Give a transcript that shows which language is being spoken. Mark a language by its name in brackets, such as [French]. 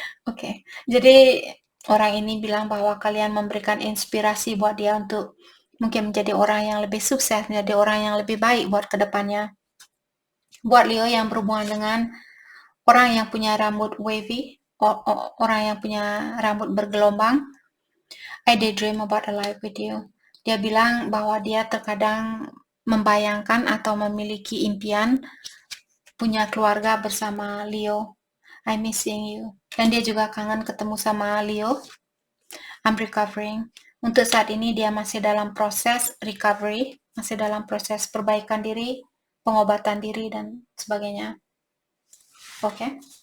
[Indonesian] Oke, jadi orang ini bilang bahwa kalian memberikan inspirasi buat dia untuk mungkin menjadi orang yang lebih sukses, menjadi orang yang lebih baik buat kedepannya. Buat Leo yang berhubungan dengan orang yang punya rambut wavy, orang yang punya rambut bergelombang, [English] I daydream about a life with you. [Indonesian] Dia bilang bahwa dia terkadang membayangkan atau memiliki impian punya keluarga bersama Leo. [English] I'm missing you. [Indonesian] Dan dia juga kangen ketemu sama Leo. [English] I'm recovering. [Indonesian] Untuk saat ini dia masih dalam proses recovery, masih dalam proses perbaikan diri, pengobatan diri, dan sebagainya. Oke.